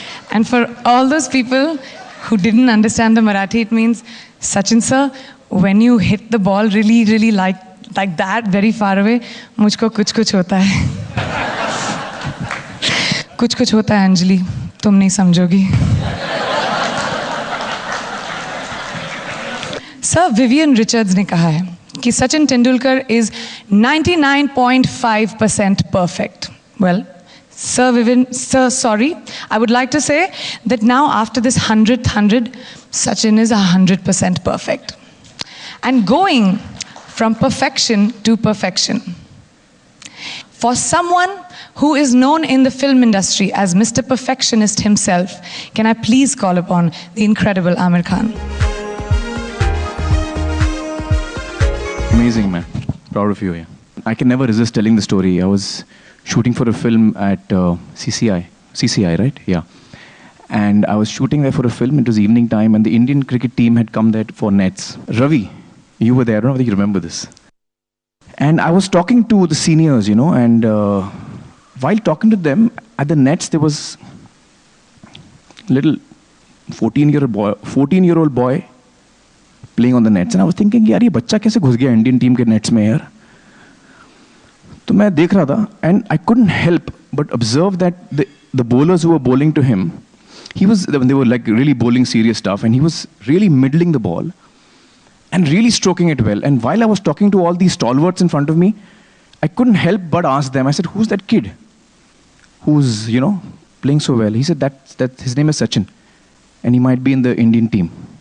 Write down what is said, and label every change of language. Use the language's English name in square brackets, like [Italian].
[English] And for all those people who didn't understand the Marathi, it means, Sachin sir, when you hit the ball really like that, very far away, [Hindi] mujhko kuch hota hai. कुछ कुछ होता है अंजलि, तुम नहीं समझोगी. Sir Vivian Richards ने कहा है कि Sachin Tendulkar is 99.5% perfect. [English] Well, Sir Vivian, sir, sorry. I would like to say that now after this 100th, Sachin is 100% perfect. And going from perfection to perfection. For someone who is known in the film industry as Mr. Perfectionist himself, can I please call upon the incredible Aamir Khan? Amazing, man. Proud of you. Yeah. I can never resist telling the story. I was shooting for a film at CCI, right? Yeah. And I was shooting there for a film. It was evening time, and the Indian cricket team had come there for nets. Ravi, you were there. I don't know whether you remember this. And I was talking to the seniors, you know, and while talking to them at the nets, there was little 14-year-old boy playing on the nets. And I was thinking, [Hindi] यार ये बच्चा कैसे घुस गया Indian team के nets में यार? तो मैं देख रहा था, [English] and I couldn't help but observe that the bowlers who were bowling to him, they were like really bowling serious stuff, and he was really middling the ball and really stroking it well. And while I was talking to all these stalwarts in front of me, I couldn't help but ask them. I said, "Who's that kid who's, you know, playing so well?" He said that his name is Sachin, and he might be in the Indian team.